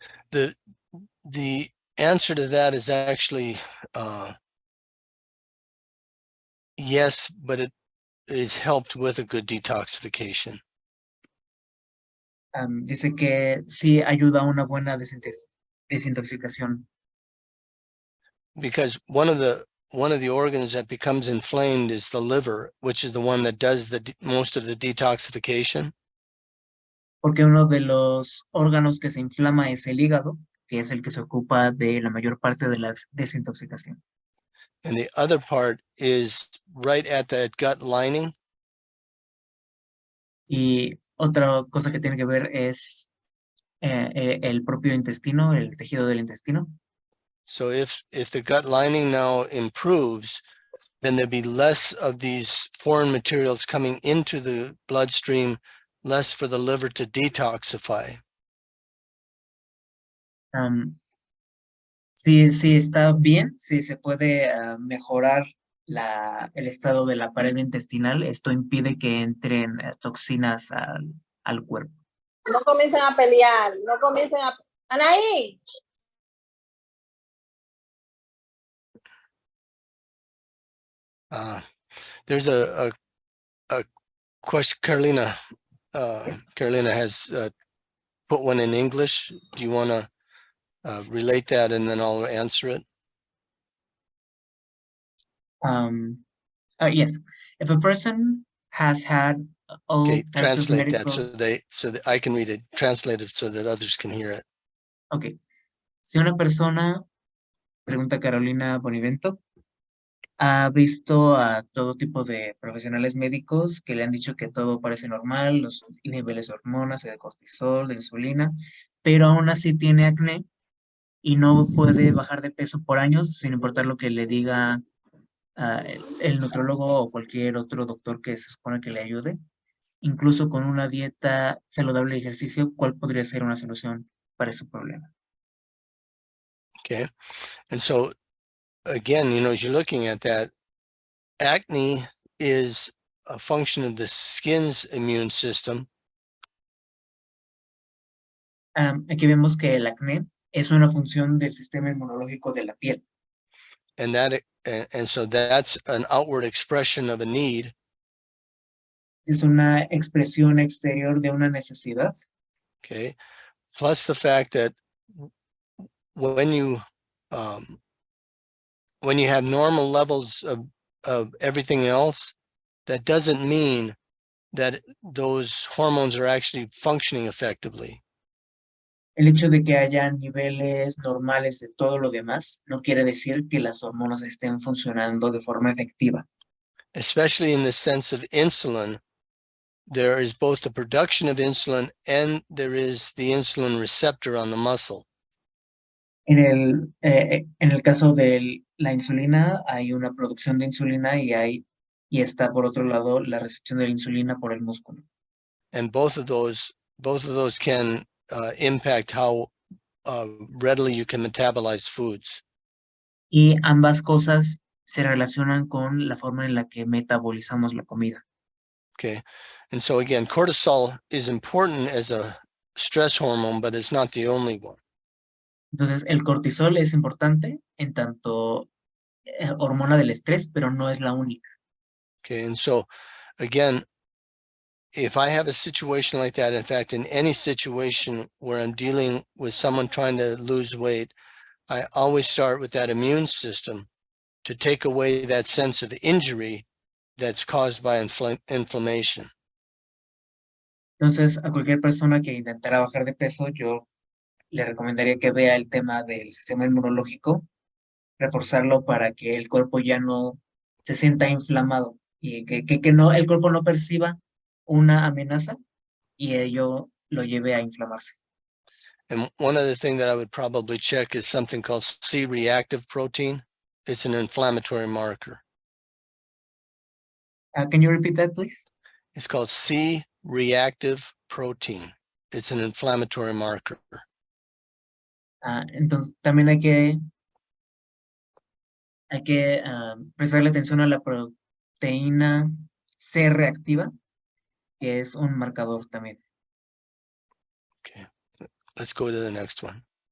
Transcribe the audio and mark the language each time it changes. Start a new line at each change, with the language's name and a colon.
English: The answer to that is actually yes, but it is helped with a good detoxification.
Spanish: Dice que sí ayuda a una buena desintoxicación.
English: Because one of the organs that becomes inflamed is the liver, which is the one that does most of the detoxification.
Spanish: Porque uno de los órganos que se inflama es el hígado, que es el que se ocupa de la mayor parte de la desintoxicación.
English: And the other part is right at that gut lining.
Spanish: Y otra cosa que tiene que ver es el propio intestino, el tejido del intestino.
English: So if the gut lining now improves, then there'll be less of these foreign materials coming into the bloodstream, less for the liver to detoxify.
Spanish: Si está bien, si se puede mejorar el estado de la pared intestinal, esto impide que entren toxinas al cuerpo. No comiencen a pelear, no comiencen a... ¡Anaí!
English: There's a question, Carolina. Carolina has put one in English. Do you want to relate that, and then I'll answer it? Yes, if a person has had all types translate of medical... that so that I can read it. Translate it so that others can hear it. Okay.
Spanish: Si una persona, pregunta Carolina Bonivento, ha visto a todo tipo de profesionales médicos que le han dicho que todo parece normal, los niveles de hormonas, de cortisol, de insulina, pero aún así tiene acné y no puede bajar de peso por años, sin importar lo que le diga el nutriólogo o cualquier otro doctor que se supone que le ayude. Incluso con una dieta saludable y ejercicio, ¿cuál podría ser una solución para ese problema?
English: Okay. And so again, as you're looking at that, acne is a function of the skin's immune system.
Spanish: Aquí vemos que el acné es una función del sistema inmunológico de la piel.
English: And so that's an outward expression of a need.
Spanish: Es una expresión exterior de una necesidad.
English: Okay. Plus the fact that when you have normal levels of everything else, that doesn't mean that those hormones are actually functioning effectively.
Spanish: El hecho de que haya niveles normales de todo lo demás no quiere decir que las hormonas estén funcionando de forma efectiva.
English: Especially in the sense of insulin. there is both the production of insulin and there is the insulin receptor on the muscle.
Spanish: En el caso de la insulina, hay una producción de insulina y está por otro lado la recepción de la insulina por el músculo.
English: And both of those can impact how readily you can metabolize foods.
Spanish: Y ambas cosas se relacionan con la forma en la que metabolizamos la comida.
English: Okay. And so again, cortisol is important as a stress hormone, but it's not the only one.
Spanish: Entonces, el cortisol es importante en tanto hormona del estrés, pero no es la única.
English: Okay. And so again, if I have a situation like that, in fact, in any situation where I'm dealing with someone trying to lose weight, I always start with that immune system to take away that sense of injury that's caused by inflammation.
Spanish: Entonces, a cualquier persona que intentara bajar de peso, yo le recomendaría que vea el tema del sistema inmunológico, reforzarlo para que el cuerpo ya no se sienta inflamado y que no, el cuerpo no perciba una amenaza y ello lo lleve a inflamarse.
English: And one other thing that I would probably check is something called C-reactive protein. It's an inflammatory marker. Can you repeat that, please? It's called C-reactive protein. It's an inflammatory marker.
Spanish: Entonces, también hay que prestarle atención a la proteína C reactiva, que es un marcador también.
English: Okay, let's go to the next one.